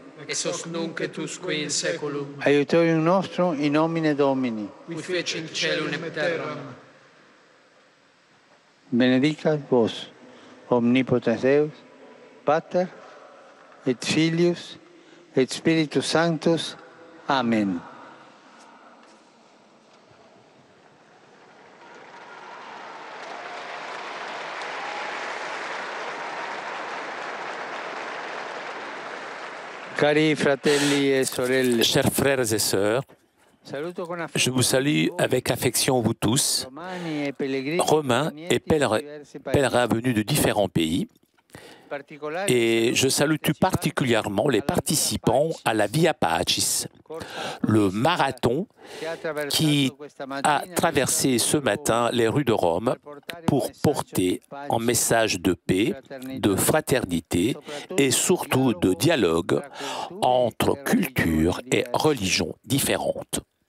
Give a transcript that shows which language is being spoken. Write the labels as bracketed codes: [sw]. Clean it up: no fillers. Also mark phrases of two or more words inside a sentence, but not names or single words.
[la] Ex hoc nunc et usque in saeculum. Aiutorium nostrum in nomine Domini. Qui feci in celum et terram. Benedicat vos, omnipotens Deus, Pater, et Filius, et Spiritus Sanctus. Amen. [it] Cari fratelli e sorelle, [fr] Chers frères et sœurs, je vous salue avec affection vous tous, Romains et pèlerins venus de différents pays, Et je salue tout particulièrement les participants à la Via Pacis, le marathon qui a traversé ce matin les rues de Rome pour porter un message de paix, de fraternité et surtout de dialogue entre cultures et religions différentes.